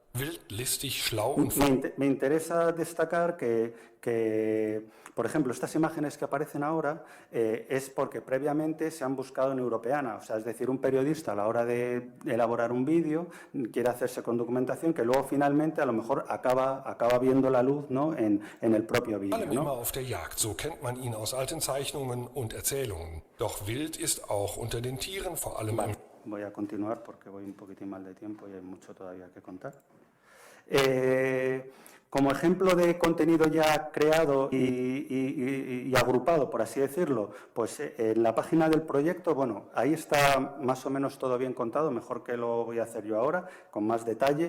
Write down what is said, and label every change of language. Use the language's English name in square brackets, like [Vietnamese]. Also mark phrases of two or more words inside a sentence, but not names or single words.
[Spanish] Me interesa destacar que, por ejemplo, estas imágenes que aparecen ahora es porque previamente se han buscado en Europeana. O sea, es decir, un periodista a la hora de elaborar un vídeo quiere hacerse con documentación que luego finalmente a lo mejor acaba viendo la luz, ¿no?, en el propio vídeo, ¿no? [German] Auf der Jagd, so kennt man ihn aus alten Zeichnungen und Erzählungen. Doch wild ist auch unter den Tieren, vor allem [Spanish] voy a continuar porque voy un poquitín mal de tiempo y hay mucho todavía que contar. Como ejemplo de contenido ya creado y agrupado, por así decirlo, pues en la página del proyecto, bueno, ahí está más o menos todo bien contado, mejor que lo voy a hacer yo ahora, con más detalle.